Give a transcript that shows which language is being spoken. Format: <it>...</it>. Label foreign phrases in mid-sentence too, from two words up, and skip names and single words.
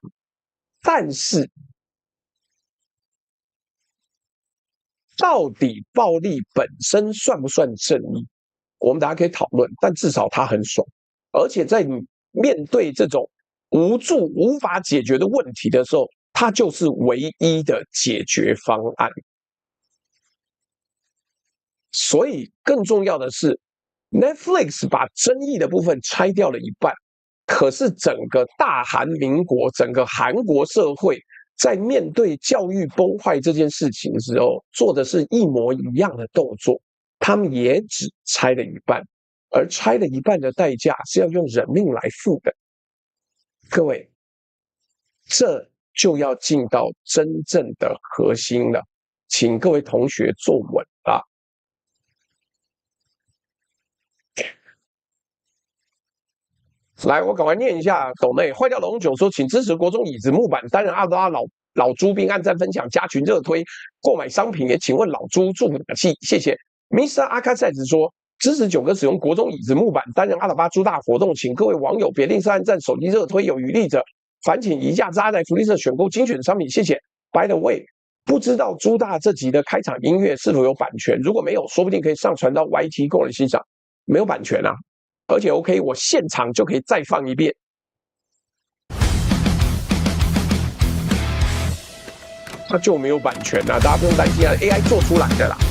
<zh>但是到底暴力本身算不算正義？我們大家可以討論，但至少他很爽，而且在面對這種無助無法解決的問題的時候，它就是唯一的解決方案。所以更重要的是 Netflix 把爭議的部分拆掉了一半，可是整個大韓民國，整個韓國社會在面對教育崩壞這件事情的時候，做的是一模一樣的動作，他們也只拆了一半，而拆了一半的代價是要用人命來付的。各位，這就要進到真正的核心了，請各位同學坐穩啊！來，我趕快念一下抖內壞掉龍九說，請支持國中椅子木板擔任阿德拉老豬，並按讚分享加群熱推購買商品，也請問老豬祝福打氣，謝謝。Mr. 阿卡塞子說，支持9哥使用國中椅子木板擔任阿拉巴豬大活動，請各位網友別吝嗇按讚手機熱推，有餘力者煩請移價扎在福利社選購精選的商品，謝謝。</zh> <en>By the way，</en> <zh>不知道豬大這集的開場音樂是否有版權？如果沒有，說不定可以上傳到 YT 供人欣賞。沒有版權啊，而且 OK， 我現場就可以再放一遍。那就沒有版權啊，大家不用擔心啊 ，AI 做出來的啦。</zh>